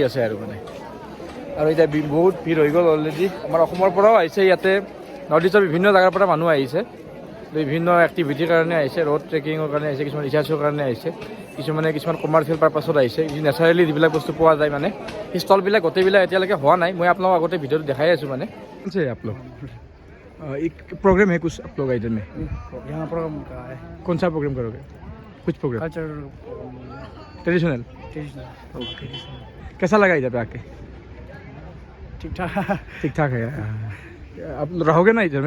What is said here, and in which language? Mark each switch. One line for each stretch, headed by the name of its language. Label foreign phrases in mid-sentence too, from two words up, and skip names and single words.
Assamese: আছে আৰু মানে আৰু এতিয়া বহুত ভিৰ হৈ গ'ল অলৰেডি আমাৰ অসমৰ পৰাও আহিছে ইয়াতে নৰ্থ ইষ্টৰ বিভিন্ন জেগাৰ পৰা মানুহ আহিছে বিভিন্ন এক্টিভিটিৰ কাৰণে আহিছে ৰ'ড ট্ৰেকিঙৰ কাৰণে আহিছে কিছুমান ৰিচাৰ্চৰ কাৰণে আহিছে কিছুমান কমাৰ্চিয়েল পাৰ্পাছত আহিছে নেচাৰেলি যিবিলাক বস্তু পোৱা যায় মানে সেই ষ্টলবিলাক গোটেইবিলাক এতিয়ালৈকে হোৱা নাই মই আপোনালোকক আগতে ভিডিঅ'টো দেখাই আছোঁ মানে আপোনালোক
Hindi: एक प्रोग्राम है कुछ आप लोग इधर में यहाँ प्रोग्राम का है कौन सा प्रोग्राम करोगे कुछ प्रोग्राम कल्चर
English: traditional okay
Hindi: कैसा लगा इधर पे आके ठीक ठाक ठीक ठाक है आप रहोगे ना इधर में